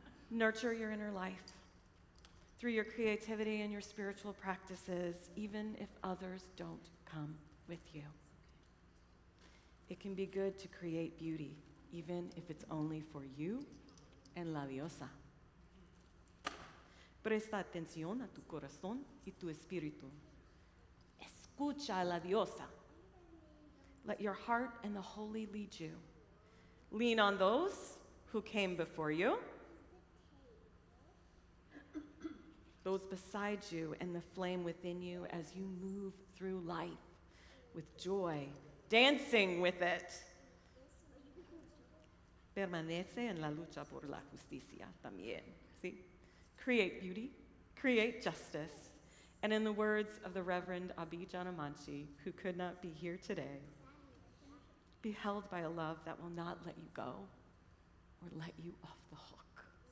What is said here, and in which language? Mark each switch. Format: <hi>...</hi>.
<en>Nurture your inner life through your creativity and your spiritual practices, even if others don't come with you. It can be good to create beauty, even if it's only for you and la diosa.</en> <es>Presta atención a tu corazón y tu espíritu. Escucha a la diosa.</es> <en>Let your heart and the holy lead you. Lean on those who came before you, those beside you, and the flame within you as you move through life with joy, dancing with it.</en> <es>Permanece en la lucha por la justicia también. ¿Sí?</es> <en>Create beauty, create justice, and in the words of the Reverend Abi Janamanchi, who could not be here today, be held by a love that will not let you go or let you off the hook.</en>